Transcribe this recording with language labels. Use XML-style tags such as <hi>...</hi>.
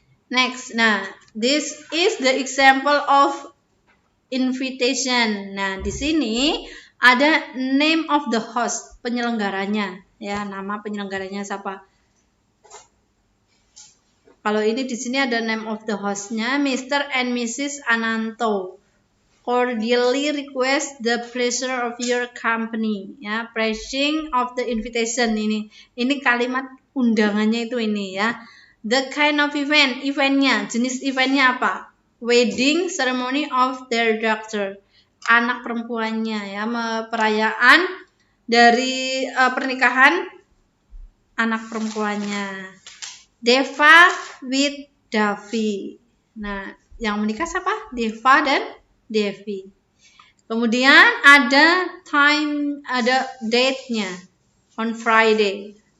<en>Next, nah this is the example of invitation.</en> <id>Nah, di sini ada</id> <en>name of the host,</en> <id>penyelenggaranya ya, nama penyelenggaranya siapa. Kalau ini di sini ada</id> <en>name of the</en> <id>hostnya, Mr.</id> <en>and Mrs. Ananto. Cordially request the pleasure of your company. Ya, pressing of the invitation</en> <id>ini. Ini kalimat undangannya itu ini ya.</id> <en>The kind of event,</en> <id>eventnya, jenis eventnya apa?</id> <en>Wedding ceremony of their daughter.</en> <id>Anak perempuannya ya, perayaan dari pernikahan anak perempuannya. Deva</id> <en>with</en> <id>Davi. Nah, yang menikah siapa? Deva dan Devi. Kemudian ada time, ada date-nya.</id> <en>On Friday.</en>